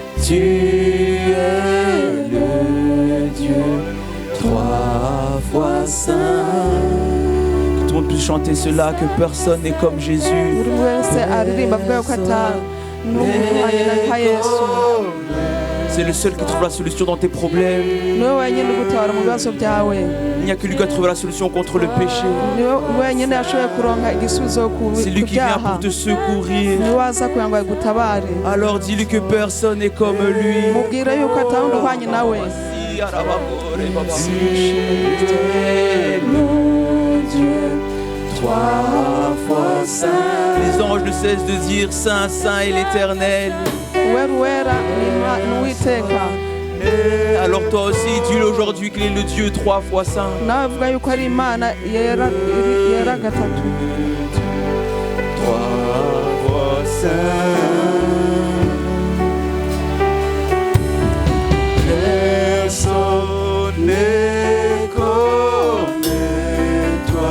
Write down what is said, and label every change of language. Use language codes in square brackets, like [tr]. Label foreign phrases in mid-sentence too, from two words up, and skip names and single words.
[fr] tu es le Dieu trois fois saint. Que tout le monde puisse chanter cela, que personne n'est comme Jésus. [rn] buri wese aririmba avuga yuko n'umuhwanye na Yesu. [fr] C'est le seul qui trouve la solution dans tes problèmes. [rn] niwe wenyine ugutabara mu bibazo byawe. [fr] Il n'y a que lui qui a trouvé la solution contre le péché. [rn] niwe wenyine yashoboye kuronka igisubizo ku [fr] C'est lui qui vient [rn] byaha. [fr] pour te secourir. [rn] niwe waza kugira ngo agutabare. [fr] Alors dis-lui que personne n'est comme lui. [rn] mubwire yuko atawundi uhwanye nawe. [fr] Trois fois saint. Les anges ne cessent de dire Saint, Saint et l'Éternel. [rn] uwera uwera ni Uwiteka. [fr] Alors toi aussi, dis-le aujourd'hui qu'il est le Dieu trois fois saint. [rn] nawe uvuga yuko ari Imana yera gatatu. [fr] Trois fois saint. Personne n'est comme toi.